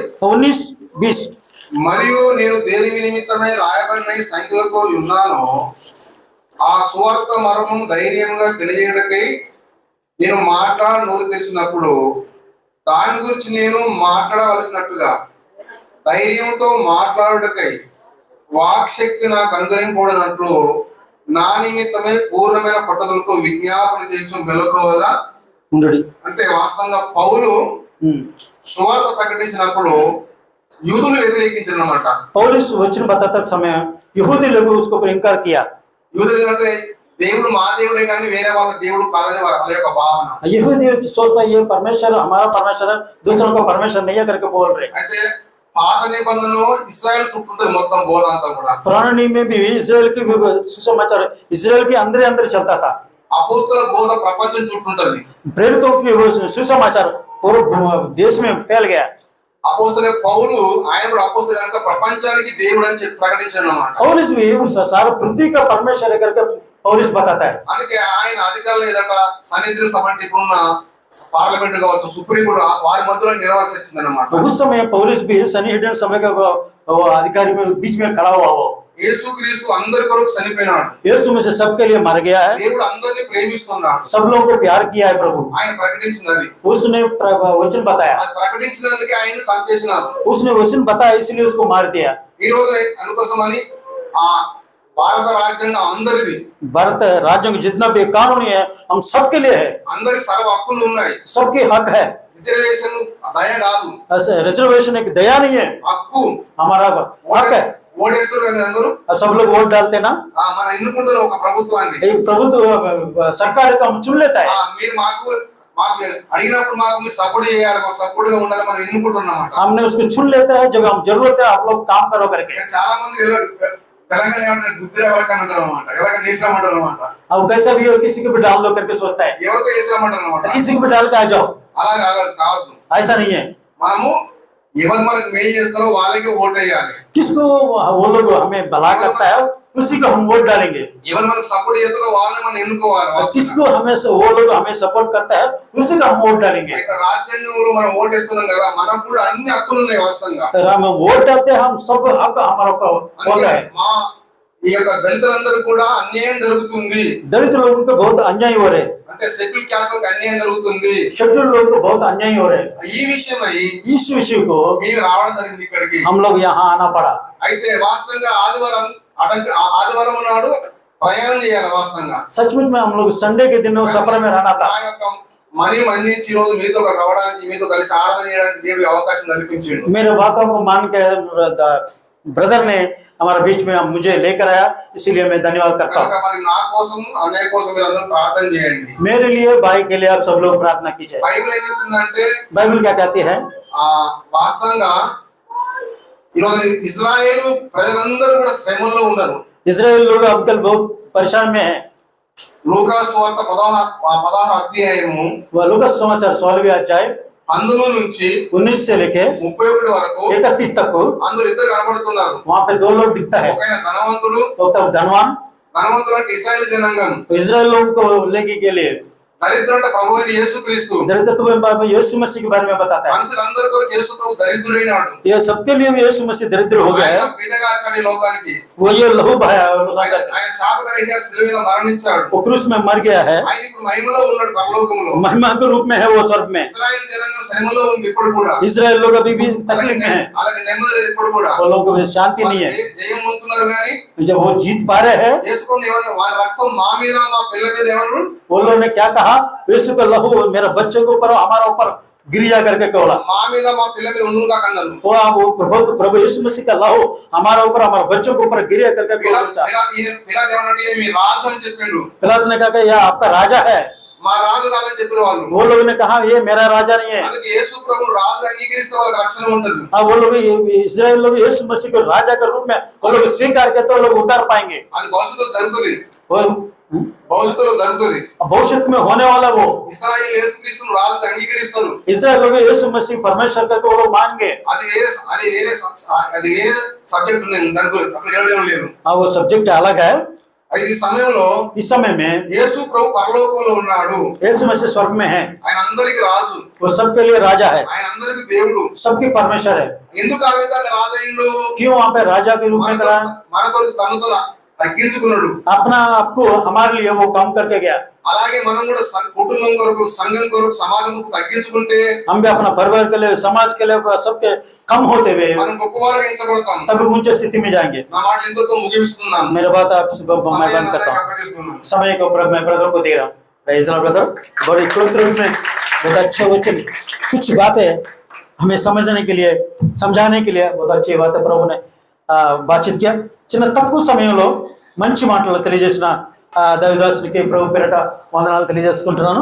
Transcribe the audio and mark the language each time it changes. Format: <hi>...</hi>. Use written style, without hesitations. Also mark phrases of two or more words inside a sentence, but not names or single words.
<te>19-20 మరియు నేను దేని నిమిత్తమై రాయబడిన ఈ సంఖ్యలతో ఉన్నానో ఆ సువార్త మర్మం ధైర్యంగా తెలియజేయడకై నేను నోరు తెరిచినప్పుడు దాని గురించి నేను మాట్లాడవలసినట్టుగా ధైర్యంతో మాట్లాడుటకై వాక్శక్తి నాకు అనుగ్రహింపబడినట్లు నా నిమిత్తమే పూర్ణమైన పట్టుదలతో విజ్ఞాపన చేయించు మెలకువగా ఉండడి. అంటే వాస్తవంగా పౌలు సువార్త ప్రకటించినప్పుడు యూదులు వ్యతిరేకించారన్నమాట.</te> <hi>पौलुस वचन बताता समय यहूदी लोग उसको ऊपर इनकार किया।</hi> <te>యూదులు అంటే దేవుడు మా దేవుడే కానీ వేరే వాళ్ళ దేవుడు కాదని వాళ్ళ యొక్క భావన.</te> <hi>यहूदी सोचता ये परमेश्वर हमारा परमेश्वर है, दूसरों को परमेश्वर नहीं है करके बोल रहे।</hi> <te>అయితే పాత నిబంధనలో ఇశ్రాయేల్ చుట్టూ మొత్తం బోధ అంతా కూడా</te> <hi>पुराने नियम में भी इजराइल की सुसमाचार इजराइल के अंदर चलता था।</hi> <te>అపోస్తల బోధ ప్రపంచం చుట్టూంటది.</te> <hi>प्रेरितों की वो सुसमाचार पूरे देश में फैल गया।</hi> <te>అపోస్తల పౌలు ఆయన కూడా అపోస్తలు కనుక ప్రపంచానికి దేవుడు అని చెప్పి ప్రకటించాడు అన్నమాట.</te> <hi>पौलुस भी सारा पृथ्वी का परमेश्वर है करके पौलुस बताता है।</hi> <te>అందుకే ఆయన అధికారులు ఏదట సన్నిధి సభ ఇప్పుడున్న పార్లమెంట్ కావచ్చు</te> <en>Supreme Court</en> <te>వారి మధ్యలో నిర్వహించింది అన్నమాట.</te> <hi>उस समय पौलुस भी सन्निहिडन समय का वो अधिकारी में बीच में खड़ा हुआ वो</hi> <te>యేసుక్రీస్తు అందరి కొరకు చనిపోయినాడు.</te> <hi>यीशु में से सबके लिए मर गया है।</hi> <te>దేవుడు అందరిని ప్రేమిస్తున్నాడు.</te> <hi>सब लोगों को प्यार किया है प्रभु।</hi> <te>ఆయన ప్రకటించింది అది.</te> <hi>उसने वचन बताया,</hi> <te>అది ప్రకటించినందుకే ఆయన చంపేసినారు.</te> <hi>उसने वचन बताया इसलिए उसको मार दिया।</hi> <te>ఈ రోజు అందుకోసమని ఆ భారత రాజ్యాంగం అందరిది.</te> <hi>भारत राज्य का जितना भी कानून है हम सबके लिए है।</hi> <te>అందరికి సర్వ హక్కులు ఉన్నాయి.</te> <hi>सबके हक है।</hi> <te>రిజర్వేషన్ దయ కాదు,</te> <hi>रिजर्वेशन एक दया नहीं है,</hi> <te>హక్కు.</te> <hi>हमारा हक है।</hi> <te>ఓటేస్తారు కదా అందరూ.</te> <hi>सब लोग वोट डालते ना,</hi> <te>మనం ఎన్నుకుంటున్న ఒక ప్రభుత్వాన్ని.</te> <hi>एक प्रभुत्व सरकार का हम चुन लेता है।</hi> <te>మీరు మాకు అడిగినప్పుడు మాకు మీరు సపోర్ట్ చేయాలి, మాకు సపోర్ట్ గా ఉండాలి, మనం ఎన్నుకుంటున్నమాట.</te> <hi>हमने उसको चुन लेता है जब हम जरूरत है आप लोग काम करो करके।</hi> <te>చాలా మంది తెలంగాణ ఏమంటారు గుద్దిర ఎవరికైనా అంటారు అనమాట, ఎవరికైనా వేసినామంటారు అనమాట.</te> <hi>अब कैसा भी हो किसी को भी डाल दो करके सोचता है,</hi> <te>ఎవరికో వేసినామంటారు అనమాట.</te> <hi>किसी को भी डाल के आ जाओ,</hi> <te>అలా కావద్దు.</te> <hi>ऐसा नहीं है।</hi> <te>మనము ఎవరు మనకు మేలు చేస్తారో వాళ్ళకి ఓటు వేయాలి.</te> <hi>किसको वो लोग हमें भला करता है उसी को हम वोट डालेंगे।</hi> <te>ఎవరు మనకు సపోర్ట్ చేస్తారో వాళ్ళని మనం ఎన్నుకోవాలి.</te> <hi>किसको हमें वो लोग हमें सपोर्ट करता है उसी को हम वोट डालेंगे।</hi> <te>రాజ్యాంగంలో మనం ఓటు వేస్తున్నాం కదా, మనకు కూడా అన్ని హక్కులు ఉన్నాయి వాస్తవంగా.</te> <hi>हम वोट डालते हैं, हम सब हक हमारा होता है।</hi> <te>మా ఈ యొక్క దళితులందరూ కూడా అన్యాయం జరుగుతుంది.</te> <hi>दलित लोगों को बहुत अन्याय हो रहे,</hi> <te>అంటే</te> <en>Scheduled Caste</en> <te>లకు అన్యాయం జరుగుతుంది.</te> <hi>शेड्यूल लोगों को बहुत अन्याय हो रहे।</hi> <te>ఈ విషయమై</te> <hi>इस विषय को</hi> <te>మేము రావడం జరిగింది ఇక్కడికి.</te> <hi>हम लोग यहाँ आना पड़ा।</hi> <te>అయితే వాస్తవంగా ఆదివారం నాడు ప్రయాణం చేయాలి వాస్తవంగా.</te> <hi>सचमुच में हम लोग संडे के दिन सफर में रहना था.</hi> <te>నా యొక్క మనీ మన్నించి ఈ రోజు మీతో రావడానికి, మీతో కలిసి ఆరాధన చేయడానికి దేవుడి అవకాశం కల్పించిండు.</te> <hi>मेरे बातों को मान के ब्रदर ने हमारे बीच में मुझे लेकर आया, इसीलिए मैं धन्यवाद करता हूँ.</hi> <te>కనుక మరి నా కోసం, అన్నయ్య కోసం మీరు అందరూ ప్రార్థన చేయండి.</te> <hi>मेरे लिए, भाई के लिए आप सब लोग प्रार्थना कीजिए.</hi> <te>బైబిల్ ఏం చెప్తుందంటే,</te> <hi>बाइबल क्या कहती है?</hi> <te>వాస్తవంగా ఈరోజు ఇజ్రాయేలు ప్రజలందరూ కూడా శ్రమలో ఉన్నారు.</te> <hi>इजराइल लोग आजकल बहुत परेशान में है.</hi> <te>లూకా సువార్త 16 అధ్యాయము</te> <hi>वह लूका समाचार 16वें अध्याय</hi> <te>అందులో నుంచి</te> <hi>19 से लेके</hi> <te>31 वరకు</te> <hi>31 तक</hi> <te>అందరూ ఇద్దరు కనబడుతున్నారు.</te> <hi>वहाँ पे दो लोग दिखता है.</hi> <te>ఒక ఆయన ధనవంతుడు.</te> <hi>तो तब धनवान</hi> <te>ధనవంతుడు అంటే ఇశ్రాయేలు జనాంగం.</te> <hi>इजराइल लोगों को लेके के लिए,</hi> <te>దరిద్రుడు అంటే ప్రభు అయిన యేసుక్రీస్తు.</te> <hi>दरिद्रत्व में यीशु मसीह के बारे में बताता है.</hi> <te>మనుషులందరూ కొరకు యేసు ప్రభు దరిద్రుడైనాడు.</te> <hi>ये सबके लिए भी यीशु मसीह दरिद्र हो गया</hi> <te>ఆయన</te> <hi>है.</hi> <te>ప్రీతిగా అక్కడి లోకానికి</te> <hi>वो ये लहू बहाया,</hi> <te>ఆయన శాపగ్రహిగా శిలువ మీద మరణించాడు.</te> <hi>वो क्रूस में मर गया है.</hi> <te>ఆయన ఇప్పుడు మహిమలో ఉన్నాడు పరలోకములో.</te> <hi>महिमा के रूप में है वो स्वर्ग में.</hi> <te>ఇశ్రాయేలు జనాంగం శ్రమలో ఉంది ఇప్పుడు కూడా.</te> <hi>इजराइल लोग अभी भी तकलीफ में है.</hi> <te>అలాగే నెమ్మది లేదు ఇప్పుడు కూడా.</te> <hi>वो लोगों को शांति नहीं है.</hi> <te>జయం పొందుతున్నారు కానీ</te> <hi>जब वो जीत पा रहे हैं,</hi> <te>యేసు ప్రభు ఏమన్నారు, వారి రక్తం మా మీద మా పిల్లల మీద ఏమన్నారు,</te> <hi>वो लोगों ने क्या कहा? यीशु का लहू मेरा बच्चों के ऊपर, हमारा ऊपर गिर जा करके बोला.</hi> <te>మా మీద మా పిల్లల మీద ఉండుగా కన్నారు.</te> <hi>वो प्रभु यीशु मसीह का लहू हमारे ऊपर, हमारे बच्चों के ऊपर गिर करके बोला.</hi> <te>పిలాతు ఏమన్నాడు, ఇది మీ రాజు అని చెప్పిండు.</te> <hi>पिलातु ने कहा कि यह आपका राजा है.</hi> <te>మా రాజు కాదని చెప్పిన వాళ్ళు.</te> <hi>वो लोगों ने कहा ये मेरा राजा नहीं है.</hi> <te>అందుకే యేసు ప్రభు రాజు అంగీకరిస్తే వాళ్ళకి రక్షణ ఉంటుంది.</te> <hi>हाँ, वो लोग इस्राएल लोग यीशु मसीह को राजा के रूप में वो लोग स्वीकार करते, वो लोग उतार पाएंगे.</hi> <te>అది భవిష్యత్తులో జరుగుతుంది.</te> <hi>वो</hi> <te>భవిష్యత్తులో జరుగుతుంది.</te> <hi>भविष्य में होने वाला वो</hi> <te>ఇశ్రాయేలు యేసుక్రీస్తును రాజుగా అంగీకరిస్తారు.</te> <hi>इस्राएल लोग यीशु मसीह परमेश्वर करके वो लोग मानेंगे.</hi> <te>అది వేరే సబ్జెక్ట్ దానికి అక్కడ జరగడం లేదు.</te> <hi>हाँ, वो सब्जेक्ट अलग है.</hi> <te>అయితే ఈ సమయంలో</te> <hi>इस समय में</hi> <te>యేసు ప్రభు పరలోకంలో ఉన్నాడు.</te> <hi>यीशु मसीह स्वर्ग में है.</hi> <te>ఆయన అందరికి రాజు.</te> <hi>वो सबके लिए राजा है,</hi> <te>ఆయన అందరికి దేవుడు.</te> <hi>सबकी परमेश्वर है.</hi> <te>ఎందుకు ఆ విధంగా రాజు అయిండు?</te> <hi>क्यों वहाँ पे राजा के रूप में करा?</hi> <te>మన కొరకు తనతో తగ్గించుకున్నాడు.</te> <hi>अपना आपको हमारे लिए वो काम करके गया.</hi> <te>అలాగే మనం కూడా కుటుంబం కొరకు, సంఘం కొరకు, సమాజం కొరకు తగ్గించుకుంటే</te> <hi>हम भी अपना परिवार के लिए, समाज के लिए, सबके कम होते हुए</hi> <te>మనం గొప్పవారుగా ఎంచబడతాం.</te> <hi>तभी ऊंचे स्थिति में जाएंगे.</hi> <te>నా మాటలు ఇంతతో ముగిస్తున్నాను.</te> <hi>मेरा बात आप मैं बंद करता हूँ.</hi> <te>అప్పగిస్తున్నాను.</te> <hi>समय को मैं ब्रदर को दे रहा हूँ.</hi> <en>Praise the Lord brother.</en> <hi>बड़ी तुरंत में बहुत अच्छे वचन, कुछ बातें हमें समझने के लिए, समझाने के लिए बहुत अच्छी बातें प्रभु ने बातचीत किया.</hi> <te>చిన్న తక్కువ సమయంలో మంచి మాటలు తెలియజేసిన దైవదాసునికి ప్రభు పేరట వందనాలు తెలియజేసుకుంటున్నాను.</te>